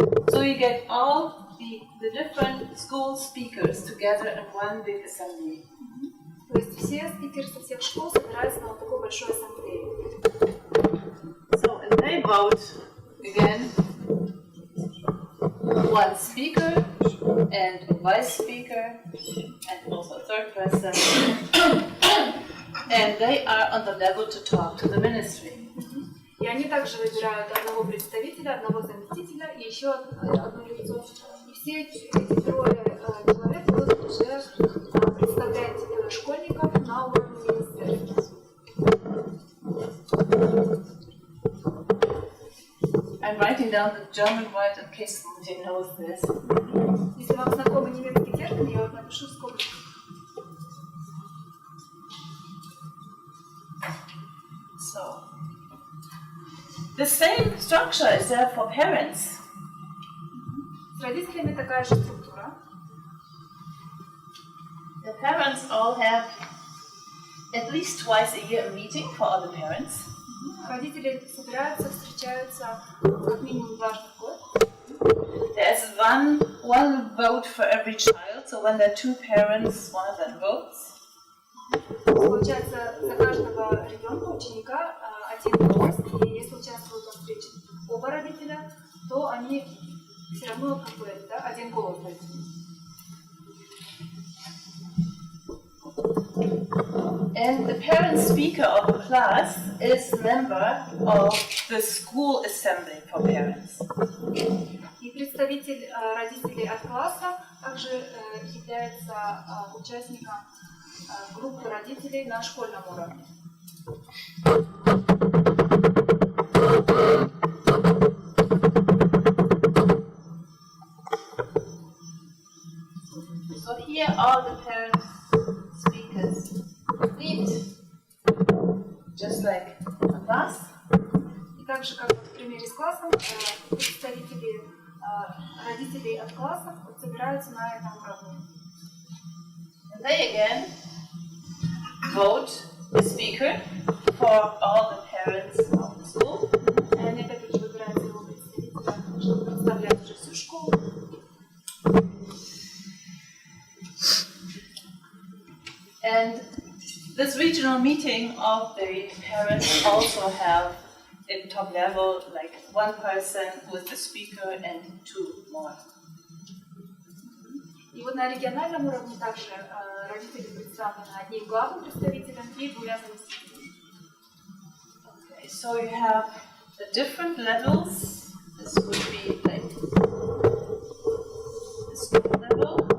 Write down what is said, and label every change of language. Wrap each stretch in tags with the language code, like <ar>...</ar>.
<en>So you get all the different school speakers together in one big assembly.</en> <ru>То есть все спикеры со всех школ собираются на вот такой большой ассамблее.</ru> <en>So and they vote again one speaker and a vice speaker and also a third person, and they are on the level to talk to the ministry.</en> <ru>И они также выбирают одного представителя, одного заместителя и еще одно лицо. И все эти трое человек будут уже представлять школьников на уровне министерства.</ru> <en>I'm writing down the German word in case somebody knows this.</en> <ru>Если вам знакомы немецкий термин, я вот напишу в скобочках.</ru> <en>So, the same structure is there for parents.</en> <ru>С родителями такая же структура.</ru> <en>The parents all have at least twice a year a meeting for all the parents.</en> <ru>Родители собираются, встречаются как минимум дважды в год.</ru> <en>There's one vote for every child, so when there are two parents, one of them votes.</en> <ru>Получается, за каждого ребенка, ученика, один голос, и если участвуют во встрече оба родителя, то они все равно как бы, да, один голос дают.</ru> <en>And the parent speaker of the class is member of the school assembly for parents.</en> <ru>И представитель родителей от класса также является участником группы родителей на школьном уровне.</ru> <en>So here all the parent speakers meet, just like a class.</en> <ru>И также, как в примере с классом, представители родителей от классов собираются на этом уровне.</ru> <en>And they again vote the speaker for all the parents of the school.</en> <ru>И они опять же выбирают своего представителя, чтобы представлять уже всю школу.</ru> <en>And this regional meeting of the parents also have at top level like one person who is the speaker and two more.</en> <ru>И вот на региональном уровне также родители представлены одним главным представителем и двумя заместителями.</ru> <en>Okay, so you have the different levels. This would be like the school level.</en>